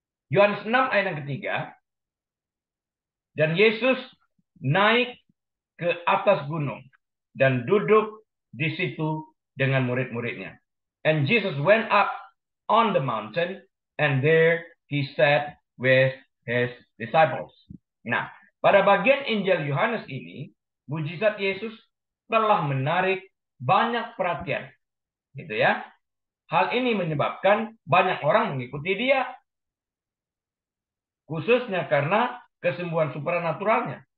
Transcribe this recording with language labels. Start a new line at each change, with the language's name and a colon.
Indonesian: Yohanes 6 ayat yang ketiga. Dan Yesus naik ke atas gunung dan duduk di situ dengan murid-muridnya.
English: And Jesus went up on the mountain and there he sat with his disciples.
Indonesian: Nah, pada bagian Injil Yohanes ini, mujizat Yesus telah menarik banyak perhatian. Gitu ya. Hal ini menyebabkan banyak orang mengikuti dia. Khususnya karena kesembuhan supernaturalnya.